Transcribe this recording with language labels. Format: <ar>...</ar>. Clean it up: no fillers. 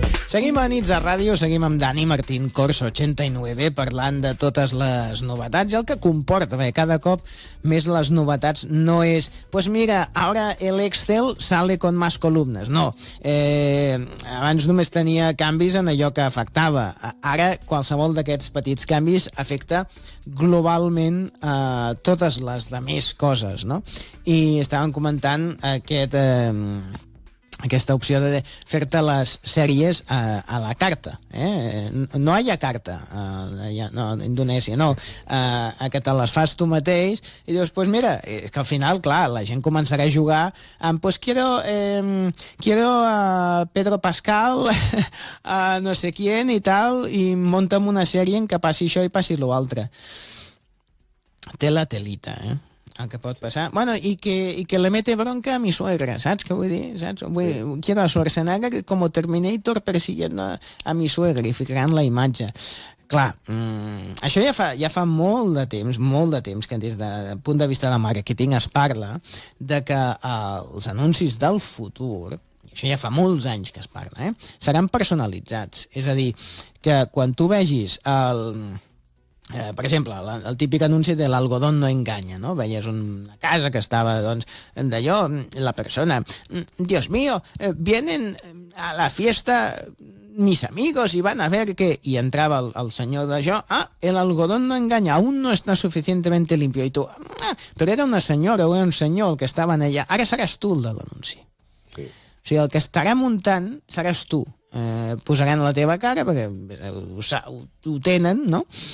<ca>Seguim a Nits de Ràdio, seguim amb Dani Martín, Corso 89, parlant de totes les novetats, el que comporta, bé, cada cop més les novetats no és...</ca> <es>Pues mira, ara l'Excel sale con más columnas.</es> <ca>No, abans només tenia canvis en allò que afectava. Ara qualsevol d'aquests petits canvis afecta globalment totes les demés coses, no? I estàvem comentant aquest... aquesta opció de fer-te les sèries a la carta. No hi ha carta allà, no, a Indonèsia, no. Que te les fas tu mateix i dius,</ca> <es>pues mira,</es> <ca>és que al final, clar, la gent començarà a jugar amb</ca> <es>pues quiero a Pedro Pascal, a no sé quién</es> <ca>i tal, i monta'm una sèrie en què passi això i passi l'altre. Té la telita, eh? El que pot passar. Bueno, i que</ca> <es>le mete bronca a mi suegra,</es> <ca>saps què vull dir? Saps? Vull, sí.</ca> <es>Quiero a Schwarzenegger como Terminator persiguiendo a mi suegra</es> <ca>i ficant la imatge. Clar, això ja fa molt de temps, que des del punt de vista de marketing es parla de que els anuncis del futur, i això ja fa molts anys que es parla, seran personalitzats. És a dir, que quan tu vegis el... per exemple, el típic anunci de l'algodón no enganya, no? Veies una casa que estava, doncs, d'allò, la persona...</ca> <es>Dios mío, vienen a la fiesta mis amigos y van a ver que...</es> <ca>I entrava el senyor d'allò, ah, el algodón no enganya,</ca> <es>aún no está suficientemente limpio.</es> <ca>I tu, ah, però era una senyora o era un senyor el que estava en allà. Ara seràs tu el de l'anunci. Sí. O sigui, el que estarà muntant seràs tu. Posaran la teva cara perquè ho tenen, no?</ca>